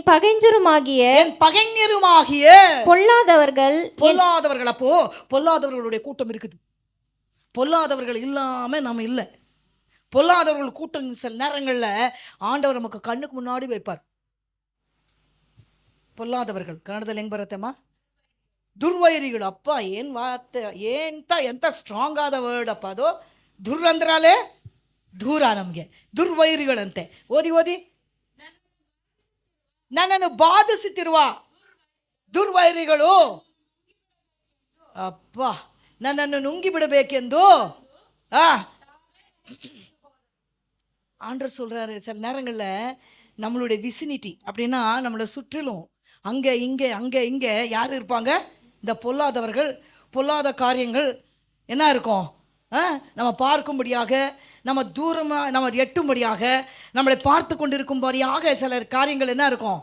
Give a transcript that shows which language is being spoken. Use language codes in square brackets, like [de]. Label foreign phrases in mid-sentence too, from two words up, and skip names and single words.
[ta] பகைஞருமாகிய பொல்லாதவர்கள். அப்போ பொல்லாதவர்களுடைய கூட்டம் இருக்குது. பொல்லாதவர்கள் இல்லாம நம்ம இல்லை. பொல்லாதவர்கள் கூட்டம் சில நேரங்கள்ல ஆண்டவர் நமக்கு கண்ணுக்கு முன்னாடி வைப்பார். [kn] பொல்லாதவர்கள் கன்னடದಲ್ಲಿ ಹೆಂಗ್ ಬರುತ್ತಮ್ಮ? ದುರ್ವೈರಿಗಳು. ಅಪ್ಪ ಏನ್ ವಾರ್ತೆ, ಎಂತ ಸ್ಟ್ರಾಂಗ್ ಆದ ವರ್ಡ್ ಅಪ್ಪ ಅದು. ದುರ್ ಅಂದ್ರಾಲೆ ದೂರ, ನಮಗೆ ದುರ್ವೈರಿಗಳಂತೆ. ಓದಿ. ನನ್ನನ್ನು ಬಾಧಿಸುತ್ತಿರುವ ದುರ್ವೈರಿಗಳು ಅಪ್ಪ ನನ್ನನ್ನು ನುಂಗಿ ಬಿಡಬೇಕೆಂದು [ta] ஆண்டவர் சொல்றாரு. சில நேரங்களில் நம்மளுடைய விசினிட்டி அப்படின்னா நம்மளை சுற்றிலும் அங்கே இங்கே யார் இருப்பாங்க? இந்த பொல்லாதவர்கள், பொல்லாத காரியங்கள் என்ன இருக்கும்? நம்ம பார்க்கும்படியாக, நம்ம தூரமாக நம்ம எட்டும்படியாக, நம்மளை பார்த்து கொண்டிருக்கும்படியாக சில காரியங்கள் என்ன இருக்கும்?